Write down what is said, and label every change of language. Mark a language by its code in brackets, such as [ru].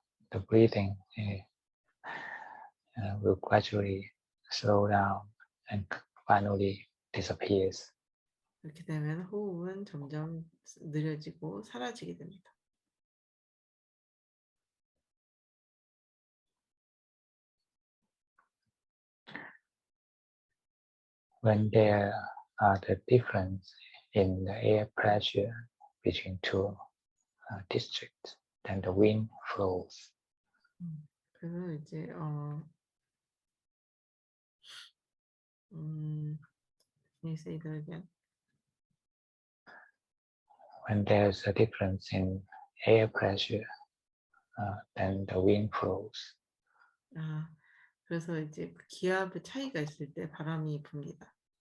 [en] the breathing will gradually slow down and finally disappears. [ko] 이렇게 되면 호흡은 점점 느려지고 사라지게 됩니다. [en] When there are the difference in the air pressure between two districts, then the wind flows. [ko] 그래서 이제 [en] can you say that again? When there's a difference in air pressure, then the wind flows. [ko] 그래서 이제 기압의 차이가 있을 때 바람이 붑니다.